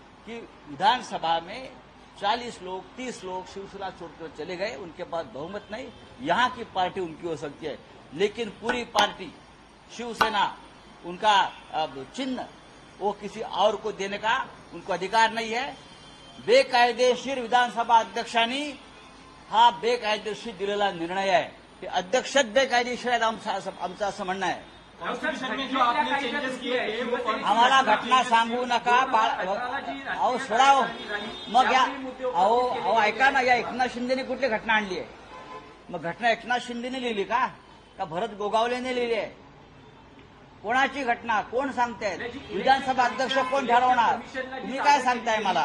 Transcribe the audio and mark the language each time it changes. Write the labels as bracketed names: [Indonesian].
[Hindi] कि विधानसभा में 40 लोग, 30 लोग शिवसेना छोड़कर चले गए, उनके पास बहुमत नहीं. यहां की पार्टी उनकी हो सकती है, लेकिन पूरी पार्टी शिवसेना, उनका चिन्ह वो किसी और को देने का उनको अधिकार नहीं है. [Marathi] बेकायदेशीर विधानसभा अध्यक्षांनी हा बेकायदेशीर दिलेला निर्णय आहे. ते अध्यक्षच बेकायदेशीर आहेत आमचं असं म्हणणं आहे. [Hindi] कॉन्स्टिट्यूशन में जो आपने चेंजेस किए थे वो [Marathi] आम्हाला घटना सांगू नका. अहो सोडाव मग या. अहो ऐका ना, या एकनाथ शिंदेने कुठली घटना आणली आहे? मग घटना एकनाथ शिंदेने लिहिली का भरत गोगावलेने लिहिली आहे? कोणाची घटना कोण सांगतायत? विधानसभा अध्यक्ष कोण ठरवणार? तुम्ही काय सांगताय मला?